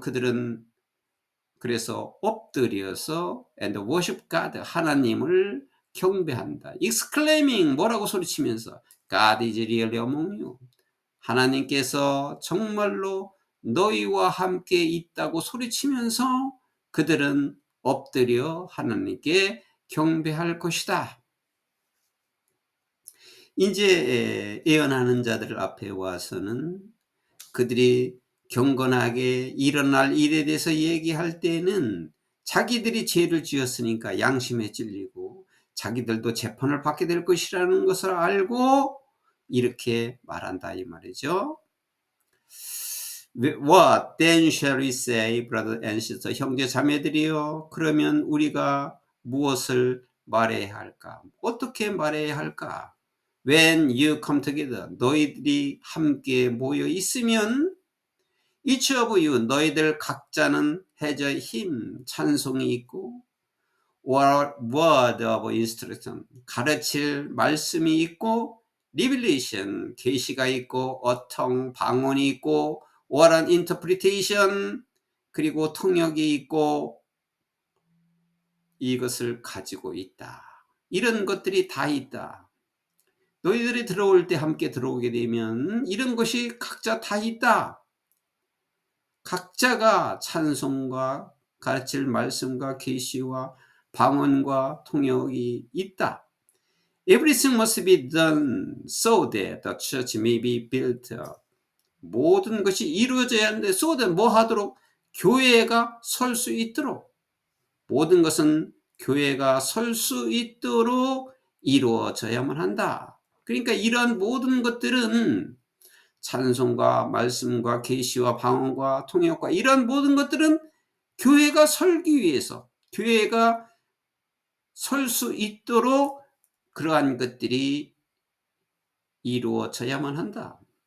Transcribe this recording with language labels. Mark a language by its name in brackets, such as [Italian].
[Korean] 그들은 그래서 엎드려서 [English] and worship God. [Korean] 하나님을 경배한다. exclaiming. 뭐라고 소리치면서 [English] God is really among you. [Korean] 하나님께서 정말로 너희와 함께 있다고 소리치면서 그들은 엎드려 하나님께 경배할 것이다. 이제 예언하는 자들 앞에 와서는 그들이 경건하게 일어날 일에 대해서 얘기할 때는 자기들이 죄를 지었으니까 양심에 찔리고 자기들도 재판을 받게 될 것이라는 것을 알고 이렇게 말한다 이 말이죠. [English] What then shall we say, brother and sister? [Korean] 형제 자매들이여, 그러면 우리가 무엇을 말해야 할까? 어떻게 말해야 할까? [English] When you come together, [Korean] 너희들이 함께 모여 있으면 [English] each of you, [Korean] 너희들 각자는 [English] has a hymn, [Korean] 찬송이 있고 [English] or word of instruction, [Korean] 가르칠 말씀이 있고 revelation, 계시가 있고 a tongue, 방언이 있고 [English] or an interpretation, [Korean] 그리고 통역이 있고 이것을 가지고 있다. 이런 것들이 다 있다. 너희들이 들어올 때 함께 들어오게 되면 이런 것이 각자 다 있다. 각자가 찬송과 가르칠 말씀과 계시와 방언과 통역이 있다. [English] Everything must be done so that the church may be built up. [Korean] 모든 것이 이루어져야 하는데 [English] so that [Korean] 뭐 하도록? 교회가 설 수 있도록. 모든 것은 교회가 설 수 있도록 이루어져야만 한다. 그러니까 이러한 모든 것들은 찬송과 말씀과 계시와 방언과 통역과 이런 모든 것들은 교회가 설기 위해서, 교회가 설 수 있도록 그러한 것들이 이루어져야만 한다.